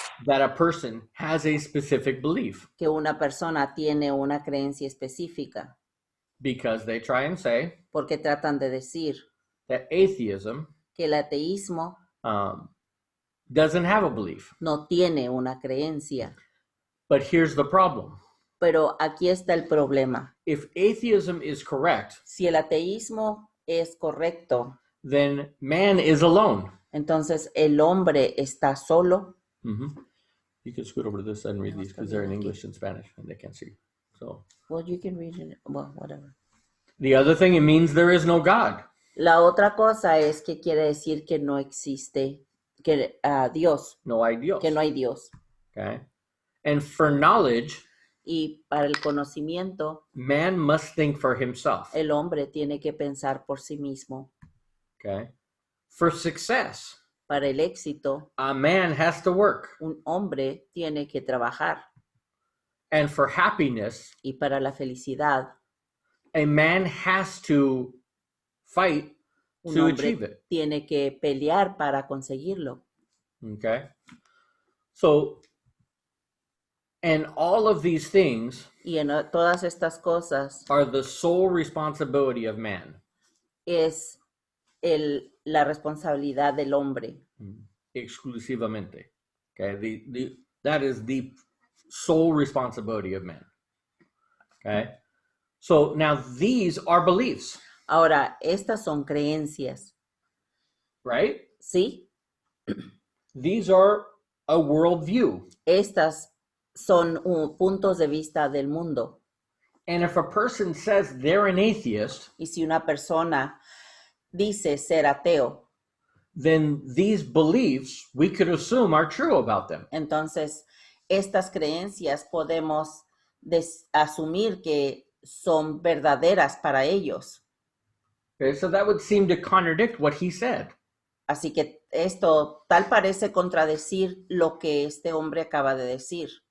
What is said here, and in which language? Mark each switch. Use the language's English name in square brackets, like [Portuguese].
[English] that a person has a specific belief. [Spanish] Que una persona tiene una creencia específica. [English] Because they try and say, [Spanish] porque tratan de decir, [English] that atheism, [Spanish] que el ateísmo, [English] doesn't have a belief. [Spanish] No tiene una creencia. [English] But here's the problem. [Spanish] Pero aquí está el problema. [English] If atheism is correct, [Spanish] si el ateísmo es correcto, [English] then man is alone. [Spanish] Entonces el hombre está solo. Mm-hmm. [English] You can scoot over to this side and read these because they're in English and Spanish and they can't see. So. Well, you can read it. Well, whatever. The other thing, it means there is no God. [Spanish] La otra cosa es que quiere decir que no existe que Dios, No hay Dios. que no hay Dios. [English] Okay? And for knowledge, [Spanish] Y para el conocimiento, [English] man must think for himself. [Spanish] el hombre tiene que pensar por sí mismo. [English] Okay? For success, [Spanish] Para el éxito, [English] a man has to work. [Spanish] un hombre tiene que trabajar. [English] And for happiness, [Spanish] Y para la felicidad, [English] a man has to fight [Spanish] un [English] to [Spanish] hombre [English] achieve it. [Spanish] tiene que pelear para conseguirlo. [English] Okay? So, and all of these things [Spanish] Y en todas estas cosas [English] are the sole responsibility of man. [Spanish] es la responsabilidad del hombre. Exclusivamente. Okay? [English] That is the sole responsibility of man. Okay? So now these are beliefs, [Spanish] Ahora, estas son creencias, [English] right? [Spanish] ¿sí? [English] These are a worldview. [Spanish] Estas son puntos de vista del mundo. [English] And if a person says they're an atheist, [Spanish] Y si una persona dice ser ateo, [English] then these beliefs we could assume are true about them. [Spanish] entonces estas creencias podemos asumir que son verdaderas para ellos. [English] Okay? So that would seem to contradict what he said. [Spanish] Así que esto tal parece contradecir lo que este hombre acaba de decir,